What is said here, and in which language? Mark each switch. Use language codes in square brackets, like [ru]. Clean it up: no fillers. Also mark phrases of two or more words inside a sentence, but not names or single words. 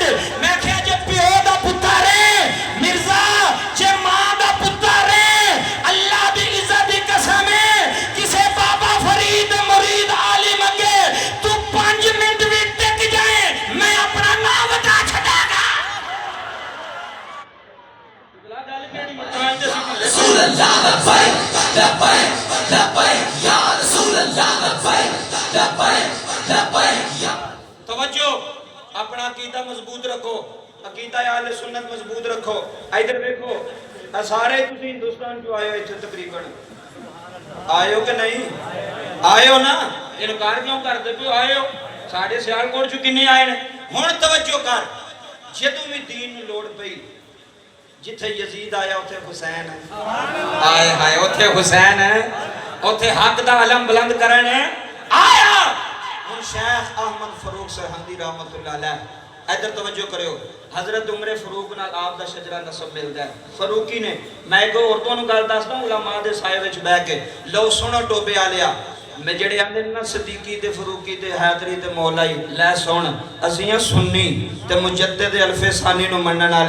[pa] میں کیا جے پیو دا پتر ہے مرزا، جے ماں دا پتر ہے، اللہ دی عزت دی قسم ہے، کسے بابا فرید مرید عالم اگے تو 5 منٹ بھی ٹک جائے، میں اپنا نام بتا چھڑاگا. گل کیڑی ہے? [ar] رسول الله لبيك لبيك لبيك يا رسول الله لبيك لبيك لبيك يا. [pa] توجہ، اپنا عقیدہ مضبوط رکھو، عقیدہ اہل سنت مضبوط رکھو. ادھر دیکھو، سارے تسی ہندوستان چوں آئے ہو، ایتھے تقریباً آئے ہو کہ نہیں آئے ہو نا? انکار کیوں کردے پیو؟ آئے ہو. ساڈے سیالکوٹ چوں کنے آئے نے؟ ہن توجہ کر، جدوں بھی دین نوں لوڑ پئی، جتھے یزید آیا اوتھے حسین ہے. ہائے ہائے، اوتھے حسین ہے، اوتھے حق دا علم بلند کرن آیا. ہن شیخ احمد فاروق سرہندی [ar] رحمة الله عليه, [pa] ادھر توجہ کریو، حضرت عمر فاروق نال آپ دا شجرہ نسب ملدا ہے. فاروقی نے، میں اک اور تہانوں گل دسدا، علماء دے سائے وچ بیٹھ کے لو سنو ٹوبے آلیا، میں جیڑے آندے نا صدیقی تے فاروقی تے حیدری تے مولائی، لے سن، اسیں ہاں سنی تے مجدد الف ثانی نوں منن والے.